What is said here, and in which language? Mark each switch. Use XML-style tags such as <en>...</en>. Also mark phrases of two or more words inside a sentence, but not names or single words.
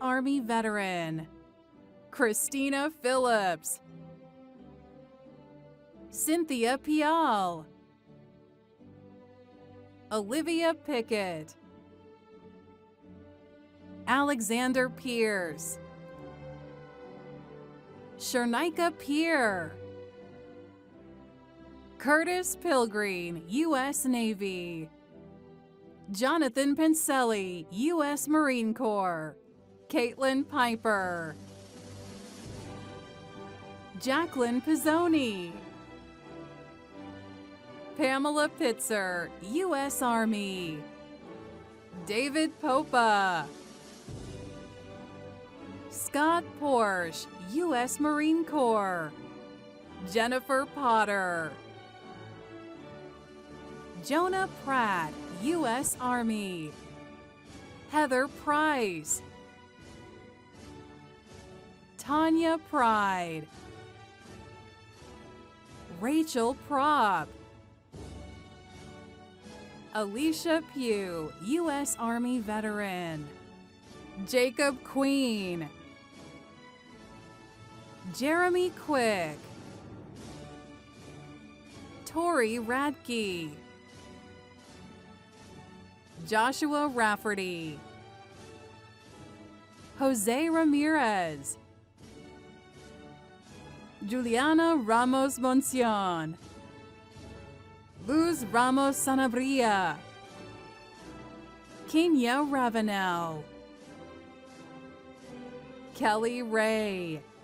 <en>Army veteran, Christina Phillips, Cynthia Pial, Olivia Pickett, Alexander Pierce, Shernika Peer, Curtis Pilgreen, U.S. Navy, Jonathan Pincelli, U.S. Marine Corps, Caitlin Piper, Jacqueline Pizzoni, Pamela Pitzer, U.S. Army, David Popa, Scott Porsche, U.S. Marine Corps, Jennifer Potter, Jonah Pratt, U.S. Army, Heather Price, Tanya Pride, Rachel Prop, Alicia Pugh, U.S. Army veteran, Jacob Queen, Jeremy Quick, Tori Radke, Joshua Rafferty, Jose Ramirez, Juliana Ramos Moncion, Luz Ramos Sanabria, Kenya Ravenel, Kelly Ray,</en>